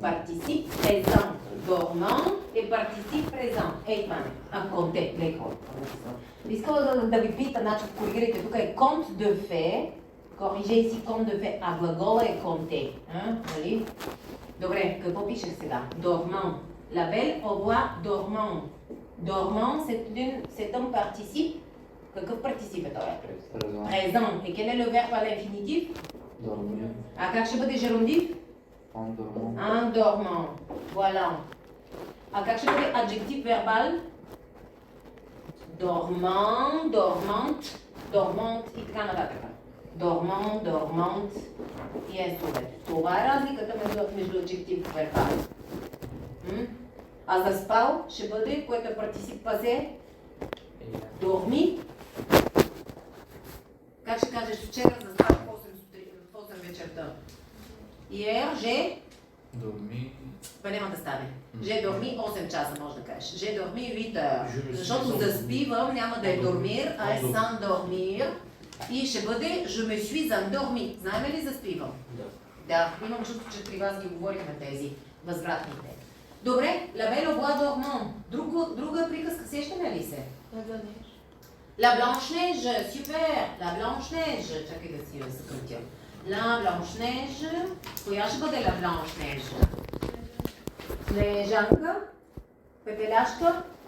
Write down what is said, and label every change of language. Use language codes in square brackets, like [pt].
[bg] Партисип [fr] présent. Dormant et participe présent. [bg] Ей, това не. Конте. Леко. Искала да ви пита, значи коригирайте, тук е conte de fait. Corrigez ici conte de fait. А глагола е conte. Нали? Добре, какво пишех сега? Dormant. [fr] La Belle au bois dormant. Dormant, c'est un participe. [bg] Какъв партicipe е това? [fr] Présent. Présent. Et quel est le verbe à l'infinitif? Dormir. [bg] А как ще бъде жерундив? [fr] En dormant. En dormant. Voilà. [bg] А как ще бъде adjectif verbal? [fr] Dormant, dormante, dormante [bg] и така нататък. [fr] Dormant, dormante [bg] и S-овете. Това е разликата между adjectif и verbal. А заспал ще бъде, което е партисип пасе, dormi. Как ще кажеш вчера заспах в 8 вечерта? [fr] Hier, j'ai Dormir. [bg] Па няма да стане. [fr] J'ai dormi [bg] 8 часа, може да кажеш. [fr] J'ai dormi 8 heures. Je me suis [bg] Защото [fr] endormi. [bg] заспивам няма да е dormir, а е [fr] Endormi. s'endormir. [bg] И ще бъде [fr] je me suis endormi. [bg] Знаем ли заспивам? Да. Да, имам чувство, че при вас ги говорихме тези възвратните. [fr] Добре, la belle au bois dormant. [bg] Друга приказка, сещаме ли се? [fr] La Blanche-Neige, super! La Blanche-Neige. [bg] Чакай да си я съкратя. [fr] La Blanche-Neige. [bg] Коя ще бъде [fr] La Blanche-Neige? [bg] Снежанка? Пепеляшка?